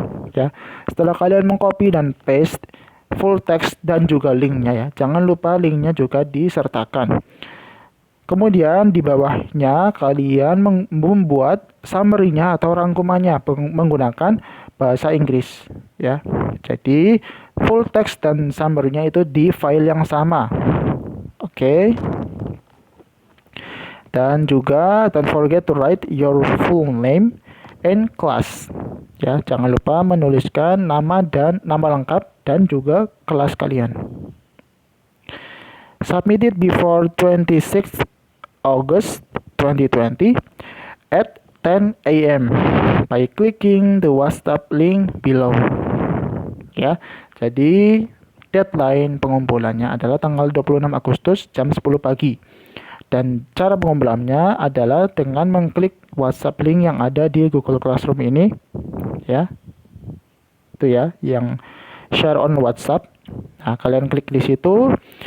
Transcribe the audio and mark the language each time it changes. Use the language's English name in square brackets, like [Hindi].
[Indonesian] Ya, setelah kalian mengcopy dan paste full text dan juga linknya ya, jangan lupa linknya juga disertakan. Kemudian di bawahnya kalian membuat summary-nya atau rangkumannya menggunakan bahasa Inggris ya. Jadi full text dan summary-nya itu di file yang sama. Oke. Dan juga [English] don't forget to write your full name and class. [Indonesian] Ya, jangan lupa menuliskan nama lengkap dan juga kelas kalian. [English] Submit it before 26th August 2020 at 10 a.m. by clicking the WhatsApp link below. [Indonesian] Ya, jadi deadline pengumpulannya adalah tanggal 26 Agustus jam 10 pagi. Dan cara pengumpulannya adalah dengan mengklik WhatsApp link yang ada di Google Classroom ini. Ya. Itu ya, yang [English] share on WhatsApp. [Indonesian] Nah, kalian klik di situ.